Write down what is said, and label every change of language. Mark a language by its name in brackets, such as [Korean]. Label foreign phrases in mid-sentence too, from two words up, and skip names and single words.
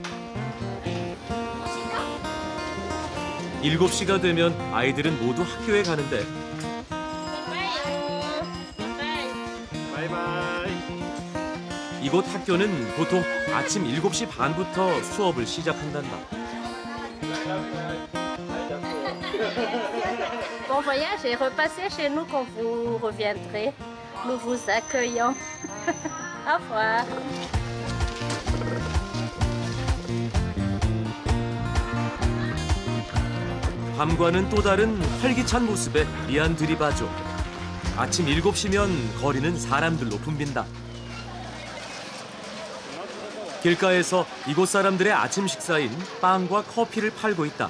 [Korean] 7시가 되면 아이들은 모두 학교에 가는데 이곳 학교는 보통 아침 7시 반부터 수업을 시작한단다. [French] Bon voyage et repassez chez nous quand vous reviendrez. Nous vous accueillons. Au revoir. [Korean] 밤과는 또 다른 활기찬 모습에 미안 들이봐줘. 아침 7시면 거리는 사람들로 붐빈다. 길가에서 이곳 사람들의 아침 식사인 빵과 커피를 팔고 있다.